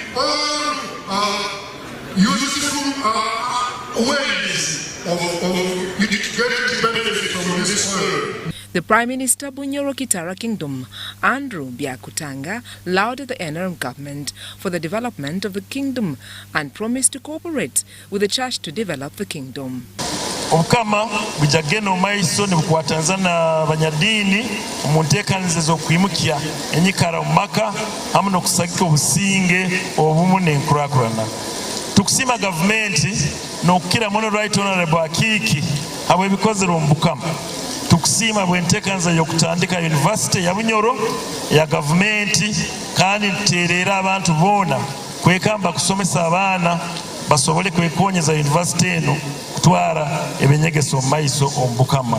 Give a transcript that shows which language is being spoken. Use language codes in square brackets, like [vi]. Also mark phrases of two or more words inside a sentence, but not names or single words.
[en] useful ways of getting benefit from this world. The Prime Minister Bunyoro Kitara Kingdom, Andrew Byakutanga, lauded the NRM government for the development of the kingdom and promised to cooperate with the church to develop the kingdom. [nyo] Omukama bujageno maiso ne bukwatanzana banyadini omunteekaniza z'okwimukya enyikara mu maka hamu n'okusagika obusinge obumu n'enkulakulana. tukusima gavumenti n'okukira muno [en] right honorable [nyo] Akiki habwe bikozera omubukama tukusima bwentekanza y'okutandika university ya Bunyoro ya gavumenti kandi nteerera abantu boona kwekamba kusomesa abaana basobole kwekonyeza university eno kutwara ebenyegeso mu maiso omubukama.